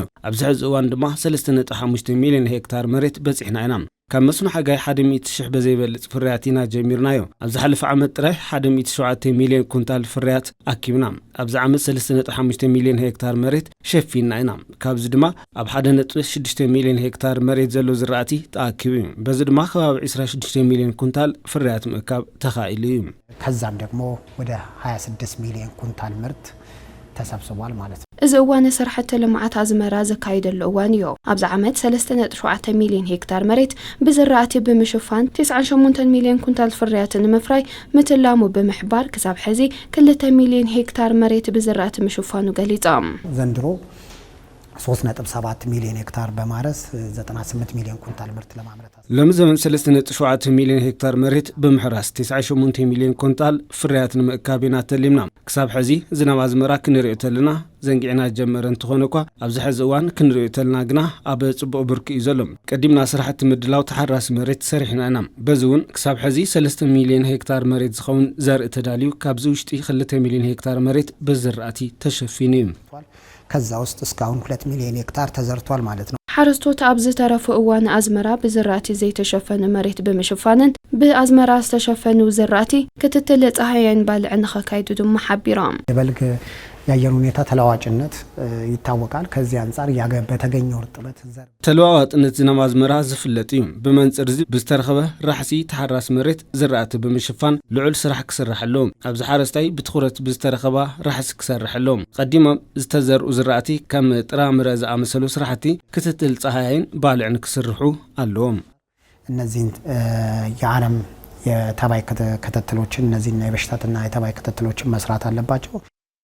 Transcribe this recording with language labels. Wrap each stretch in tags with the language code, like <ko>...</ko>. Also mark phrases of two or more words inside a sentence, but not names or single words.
<ti>ኣብዚ ሕዚ እዋን ድማ 3.5 ሚልዮን ሄክታር መሬት በፂሕና ኢና ካብ መስኖ ሓጋይ 100,000 በዘይበልጽ ፍርያት ኢና ጀሚርናዮ ኣብ ዝሓለፈ ዓመት ጥራይ 107 ሚልዮን ኩንታል ፍርያት ኣኪብና ኣብዚ ዓመት 3.5 ሚልዮን ሄክታር መሬት ሸፊና ኢና ካብዚ ድማ ኣብ 1.6 ሚልዮን ሄክታር መሬት ዘሎ ዝራእቲ ተኣኪቡ በዚ ድማ ከባቢ 26 ሚልዮን ኩንታል ፍርያት ምእካብ ተኻኢሉ እዩ</ti> <am>ከዛም ደግሞ ወደ 26 ሚልዮን ኩንታል ምርት ተሰብስቧል ማለት ነው</am> <ti>እዚ እዋን ስራሕቲ ልምዓት ኣዝመራ ዘካይደሉ እዋን እዩ ኣብዚ ዓመት 3.7 ሚልዮን ሄክታር መሬት ብዝራእቲ ብምሽፋን 98 ሚልዮን ኩንታል ፍርያትን ንምፍራይ ምትላሙ ብምሕባር ክሳብ ሕዚ 2 ሚልዮን ሄክታር መሬት ብዝራእቲ ምሽፋኑ ገሊጾም</ti> <am>ዘንድሮ 3.7 ሚልዮን ሄክታር በማረስ 98 ሚልዮን ኩንታል ምርት ለማምረት</am> <ti>ለምዘመን 3.7 ሚልዮን ሄክታር መሬት ብምሕራስ 98 ሚልዮን ኩንታል ፍርያትን ምእካቢና ተሊምና ክሳብ ሕዚ ዝናብ ኣዝመራ ክንሪኦ ተለና ዘንጊዕና ጀመረ እንትኾነ እኳ ኣብዚ ሕዚ እዋን ክንሪኦ ተለና ግና ኣብ ጽቡቕ ብርኪ እዩ ዘሎ ቀዲምና ስራሕቲ ምድላው ተሓራሲ መሬት ሰሪሕና ኢና በዚ እውን ክሳብ ሕዚ 3 ሚልዮን ሄክታር መሬት ዝኸውን ዘርኢ ተዳልዩ ካብዚ ውሽጢ 2 ሚልዮን ሄክታር መሬት ብዝራእቲ ተሸፊኑ እዩ</ti> <am>ከዛ ውስጥ እስካሁን 2 ሚልዮን ሄክታር ተዘርቷል ማለት ነው</am> <ti>ሓረስቶት ኣብ ዝተረፈ እዋን ኣዝመራ ብዝራእቲ ዘይተሸፈነ መሬት ብምሽፋንን ብኣዝመራ ዝተሸፈኑ ዝራእቲ ክትትል ፀሐይን ባልዕን ንኸካይዱ ድማ ሓቢሮም</ti> <am>የበልግ የአየር ሁኔታ ተለዋዋጭነት ይታወቃል ከዚህ አንፃር በተገኘው እርጥበት ዘር</am> <ti>ተለዋዋጭነት ዝናብ ኣዝመራ ዝፍለጥ እዩ ብመንጽር እዚ ብዝተረኸበ ራሕሲ ተሓራስ መሬት ዝራእቲ ብምሽፋን ልዑል ስራሕ ክስራሕሎም ኣብዚ ሓረስታይ ብትኹረት ብዝተረኸባ ራሕሲ ክሰርሕሎም ቀዲሞም ዝተዘርኡ ዝራእቲ ከም ጥራምረ ዝኣመሰሉ ስራሕቲ ክትትል ፀሐይን ባልዕን ክስርሑ ኣለዎም</ti> <am>እነዚህን የዓለም የተባይ ክትትሎችን እነዚህና የበሽታትና የተባይ ክትትሎችን መስራት አለባቸው</am>